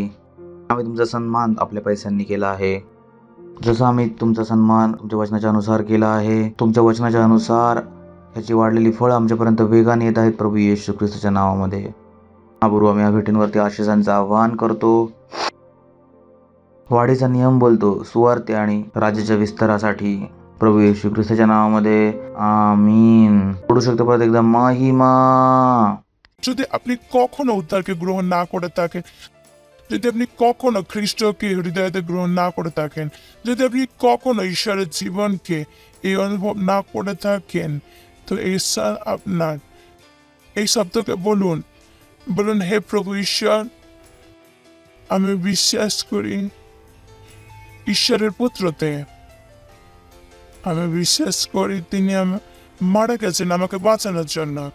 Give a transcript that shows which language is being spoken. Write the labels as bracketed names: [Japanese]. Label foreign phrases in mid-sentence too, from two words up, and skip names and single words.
[Marathi] आम्ही तुमचा सन्मान आपल्या पैशांनी केला आहे. जसं आम्ही तुमचा सन्मान तुमच्या वचनाच्या अनुसार केला आहे, तुमच्या वचनाच्या अनुसार ह्याची वाढलेली फळं आमच्यापर्यंत वेगाने येत आहेत प्रभू येशू ख्रिस्ताच्या नावामध्ये. प्रभू आम्ही या भेटींवरती आशिषांचं आवाहन करतो. वाढीचा नियम बोलतो सुवार्ते आणि राज्याच्या विस्तारासाठी प्रभू येशू ख्रिस्ताच्या नावामध्ये. आमीन. পড়ু शकতে পারো একদম মহিমা। [Bangla] যদি আপনি কখনো উদ্ধারকে গ্রহণ না করে থাকেন, যদি আপনি কখনো খ্রিস্টকে হৃদয়তে গ্রহণ না করে থাকেন, যদি আপনি কখনো ঈশ্বরের জীবনকে এই অনুভব না করে থাকেন, তো ঈশ্বর আপনার এই শব্দকে বলুন, বলুন হে প্রভু ঈশ্বর, আমি বিশ্বাস করি ঈশ্বরের পুত্রতে, আমি বিশ্বাস করি তিনি মারা গেছেন আমাকে বাঁচানোর জন্য।